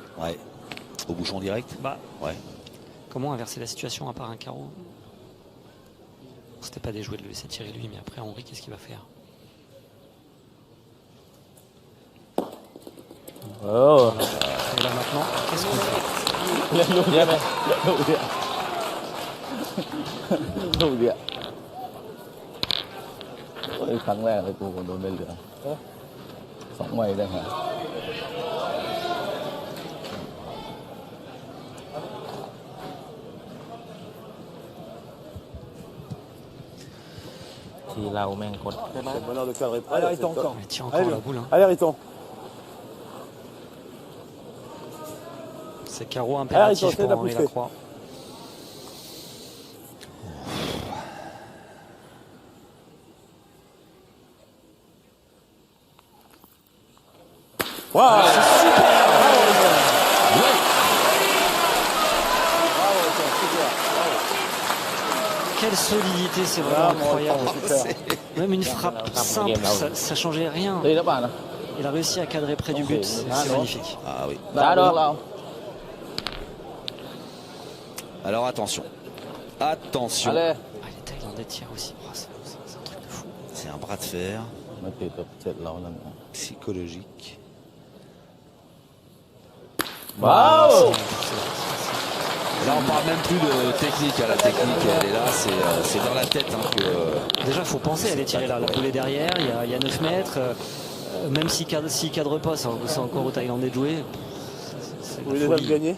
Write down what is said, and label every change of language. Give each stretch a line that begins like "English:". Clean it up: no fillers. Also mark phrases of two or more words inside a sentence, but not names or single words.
French: Ouais. Au bouchon direct. Bah, ouais. Comment inverser la situation à part un carreau? C'était pas déjoué de le laisser tirer lui, mais après Henri, qu'est-ce qu'il va faire? Oh. Et là maintenant, qu'est-ce qu'on fait?
Thai: ลูกเดียวไหมลูกเดียวลูกเดียวโอ้ยครั้งแรกเลยกูคนโดนได้เหลือง2 ใบได้ฮะทีเราแม่งกด
French: C'est le bonheur de cadrer près. Allez, là, Riton, c'est top. encore. Il tient encore la boule. Hein. Allez, Riton. C'est carreau impératif Riton, pour la Henri pousser. Lacroix. Waouh! Quelle solidité, c'est vraiment incroyable. Même une frappe simple, ça changeait rien.
Thai: ตีแล้วป่ะนะ
French: Il a réussi à cadrer près du but, c'est magnifique. Ah oui.
Thai: ได้ดอกเรา
French: Alors attention. Attention.
Thai: อะไร
French: Ah, les Thaïlandais tirent aussi. Oh, c'est un truc de fou. C'est un bras de fer
Thai: มาตีกับเสร็จเราแล้วนะ
French: psychologique.
Thai: ว้าว
French: Là, on parle même plus de technique. La technique, elle est là. C'est dans la tête hein, que. Déjà, il faut penser à aller tirer là. La boule est derrière, il y a 9 mètres. Même s'il cadre pas, c'est encore aux Thaïlandais de jouer. C'est Vous voulez la déjà folie. gagner?